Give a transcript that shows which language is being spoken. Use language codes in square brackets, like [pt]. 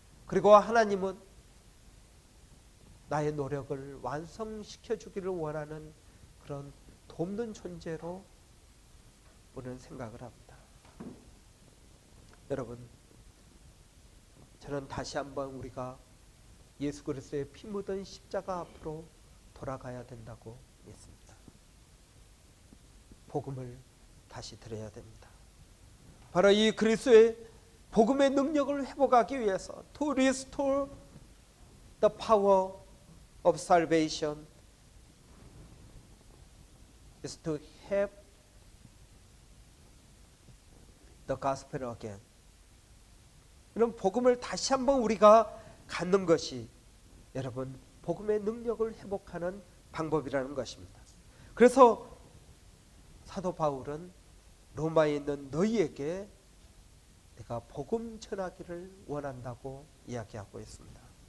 [ko] 그리고 하나님은 나의 노력을 완성시켜 주기를 원하는 그런 돕는 존재로 우리는 생각을 합니다. 여러분, 저는 다시 한번 우리가 예수 그리스도의 피 묻은 십자가 앞으로 돌아가야 된다고 믿습니다. 복음을 다시 드려야 됩니다. 바로 이 그리스도의 복음의 능력을 회복하기 위해서 [en] to restore the power of salvation is to have the gospel again. [ko] 이런 복음을 다시 한번 우리가 갖는 것이 여러분 복음의 능력을 회복하는 방법이라는 것입니다. 그래서 사도 바울은 로마에 있는 너희에게 내가 복음 전하기를 원한다고 이야기하고 있습니다.